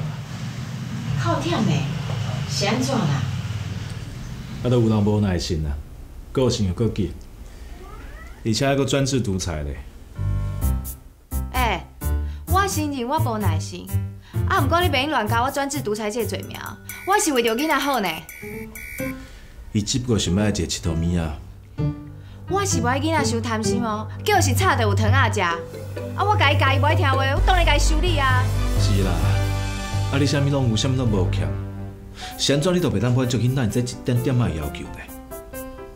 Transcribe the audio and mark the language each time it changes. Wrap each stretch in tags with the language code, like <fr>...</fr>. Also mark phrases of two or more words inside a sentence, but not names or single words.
<nan>靠忝的，是安怎啦？啊，都有人无耐心啦，个性又搁急，而且还搁专制独裁咧。我承认我无耐心，啊，毋过你别乱加我专制独裁这个罪名，我是为着囡仔好呢。伊只不过想要一个佚佗物仔。我是无爱囡仔伤贪心哦，叫是吵着有糖仔食。啊，我家己无爱听话，我当然该修理啊。是啦，啊你啥物拢有，啥物拢无欠，是安怎你都袂当满足囡仔这一点点仔要求呢？</nan>